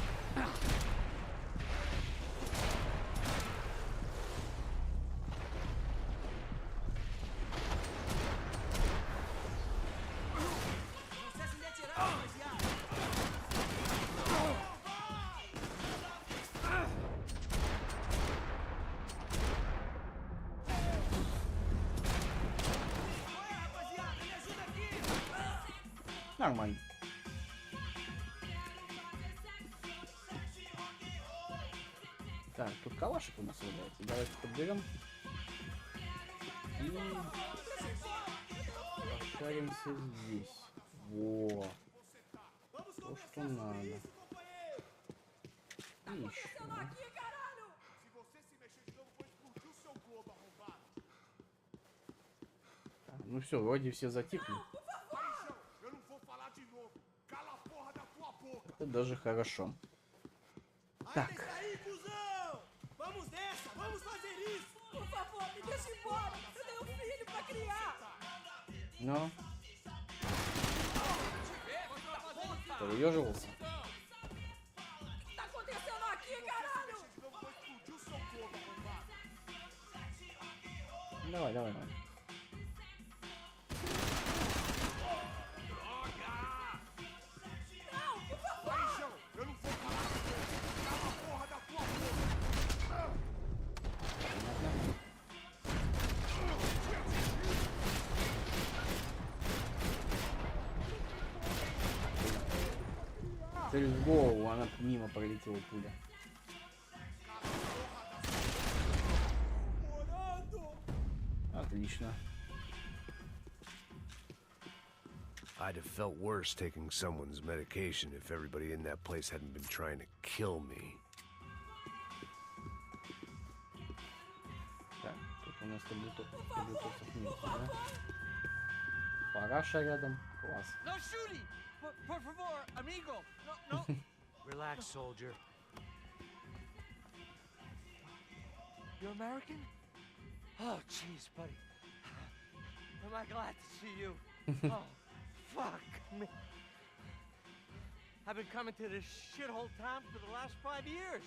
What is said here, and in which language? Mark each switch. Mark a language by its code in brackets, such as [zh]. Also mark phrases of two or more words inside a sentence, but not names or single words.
[pt] Você se retirar, rapaziada. Oi, rapaziada, me ajuda aqui. [ru] Нормально. Так, тут калашик у нас валяется. Давайте подберем. И пошаримся здесь. Во. То, что надо. И еще. Так, ну все, вроде все затихли. Это даже хорошо. Так. [pt] Vamos nessa, vamos fazer isso! Por favor, me deixe embora! Eu tenho um filho pra criar! [ru] Ну. Поёживался. [pt] O que tá acontecendo aqui, caralho? [ru] Давай, давай, давай. [pt] Não, por favor! Eu não vou falar com você! Cala a porra da tua boca! [ru] Цель в голову, она мимо пролетела пуля. Отлично. [en] I'd have felt worse taking someone's medication if everybody in that place hadn't been trying to kill me. [ru] Так, тут у нас таблетосов нет, да? Параша рядом. Класс. [en] No shooting! [pt] Por favor, amigo! [en] No, no! Relax, soldier. You're American? Oh, jeez, buddy. Am I glad to see you? Oh, fuck me. I've been coming to this shithole town for the last 5 years.